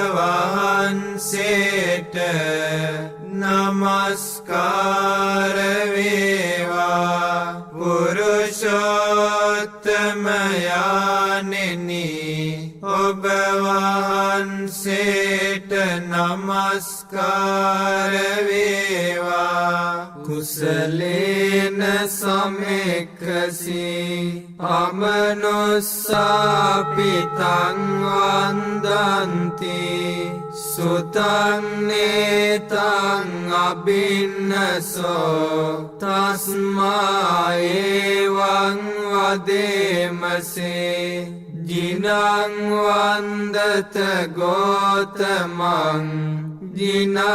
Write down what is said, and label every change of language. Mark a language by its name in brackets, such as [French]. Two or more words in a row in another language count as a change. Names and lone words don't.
[Sinhala] වහන්සේට නමස්කාර වේවා පුරුෂෝත්තමයානිනි ඔබ වහන්සේට නමස්කාර වේවා [Pali] කුසලේන සමෙක්ඛසී අමනුස්සාපිතං වන්දන්ති සුතං නේතං අබින්නසෝ තස්මා එවං වදේමසේ ජිනං වන්දත ගෝතමං ජිනං